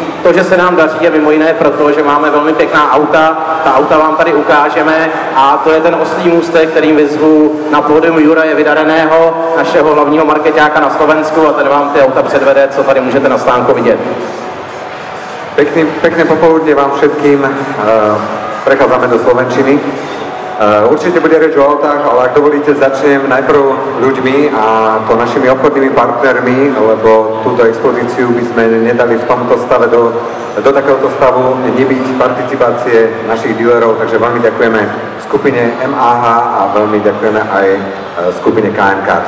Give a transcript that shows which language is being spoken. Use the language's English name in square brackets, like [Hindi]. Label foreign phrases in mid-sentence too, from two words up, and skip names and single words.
[Czech] To, že se nám daří, je mimo jiné proto, že máme velmi pěkná auta. Ta auta vám tady ukážeme a to je ten oslí můstek, kterým vyzvu na pódium Juraje Vydareného, našeho hlavního markeťáka na Slovensku, a ten vám ty auta předvede, co tady můžete na stánku vidět. [Slovak] Pekné popoludne vám všetkým. Prechádzame do slovenčiny. Určite bude reč o autách, ale ak dovolíte, začnem najprv ľuďmi a to našimi obchodnými partnermi, lebo túto expozíciu by sme nedali v tomto stave do takéhoto stavu nebyť participácie našich dealerov, takže veľmi ďakujeme skupine MAH a veľmi ďakujeme aj skupine KM Cars.